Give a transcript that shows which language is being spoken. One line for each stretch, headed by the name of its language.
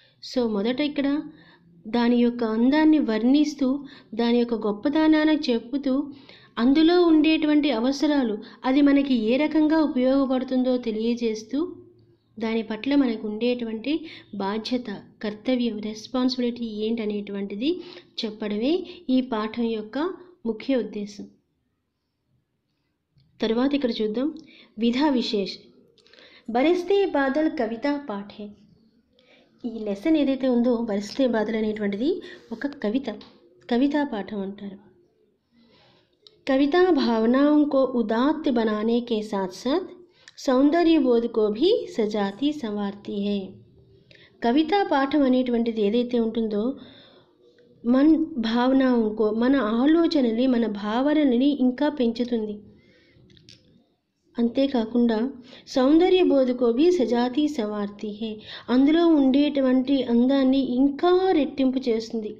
Telugu: So మొదట ఇక్కడ దాని యొక్క అందాన్ని వర్ణిస్తూ దాని యొక్క గొప్పతనాన్ని చెప్పుతూ అందులో ఉండేటువంటి అవసరాలు, అది మనకి ఏ రకంగా ఉపయోగపడుతుందో తెలియజేస్తూ దాని పట్ల మనకు ఉండేటువంటి బాధ్యత, కర్తవ్యం, రెస్పాన్సిబిలిటీ ఏంటనేటువంటిది చెప్పడమే ఈ పాఠం యొక్క ముఖ్య ఉద్దేశం. తర్వాత ఇక్కడ చూద్దాం విధా విశేష్. బరస్తే బాదల్ కవితా పాఠే. ఈ లెసన్ ఏదైతే ఉందో బరస్తే బాదల్ అనేటువంటిది ఒక కవితా పాఠం అంటారు.
Hindi: कविता भावनाओं को उदात्त बनाने के साथ साथ सौंदर्य बोध को भी सजाती संवारती है.
Telugu: కవితా పాఠం అనేటువంటిది ఏదైతే ఉంటుందో మన భావనాంకో, మన ఆలోచనని, మన భావనని ఇంకా పెంచుతుంది. అంతేకాకుండా
Hindi: సౌందర్య బోధకోబి సజాతి సవార్తి హే,
Telugu: అందులో ఉండేటువంటి అందాన్ని ఇంకా రెట్టింపు చేస్తుంది.